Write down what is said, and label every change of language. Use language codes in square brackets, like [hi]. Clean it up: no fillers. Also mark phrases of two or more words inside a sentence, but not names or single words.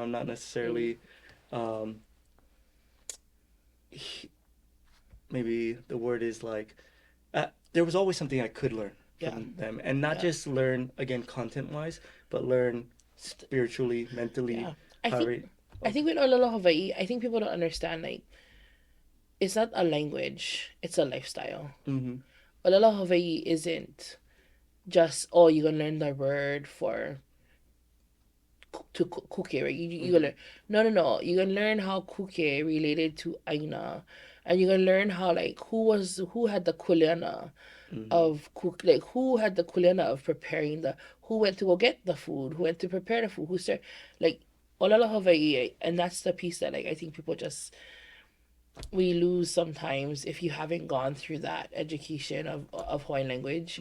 [en] I'm not necessarily, maybe the word is like, there was always something I could learn from them, and not just learn again content wise, but learn spiritually, mentally. Yeah. I think with ʻŌlelo Hawaiʻi, I think people don't understand like it's not a language, it's a lifestyle. Mm-hmm. ʻŌlelo Hawaiʻi isn't just, oh, you're gonna learn the word for to kuke, right? You gonna learn, no. You're gonna learn how kuke related to Aina, and you're gonna learn how, like, who had the kuleana of cook, like, who had the kuleana of preparing who went to go get the food, who went to prepare the food, who started, like, ʻŌlelo Hawaiʻi, and that's the piece that, like, I think people just, we lose sometimes if you haven't gone through that education of Hawaiian language.